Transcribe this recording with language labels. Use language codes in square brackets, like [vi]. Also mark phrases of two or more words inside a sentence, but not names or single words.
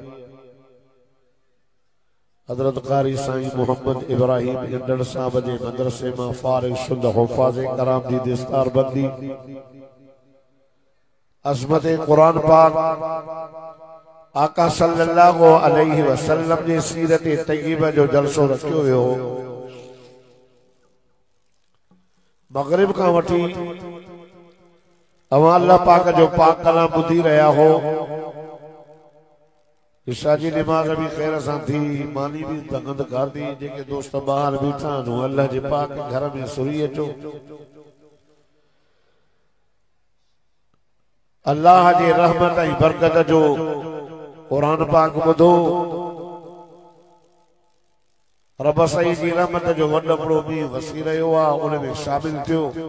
[sd] हजरत कारी साईं मोहम्मद इब्राहिम इंदड़ साहब जे मदरसे मां फारिग शुद्ध हुफ़ाज़ कराम जी दस्तार बंदी अज़मत कुरान पाक आका [ar] صلى الله عليه وسلم [sd] जी सीरत तय्यबा जो जलसो रखियो वियो हो। मगरिब का वठी अवां अल्लाह पाक जो पाक कलाम ॿुधी रहिया हो। इशा जी नमाज़ भी खैर सां थी, मानी भी तंगद कर दी। जेके दोस्त बाहर बीठा आहिनि अल्लाह जे पाक घर में सुरी अचो। अल्लाह जी रहमत ऐं बरकत जो कुरान पाक ॿुधो। रब साईं जी रहमत जो वॾो बड़ो मींहुं वसी रहियो आहे, उन में शामिल थियो।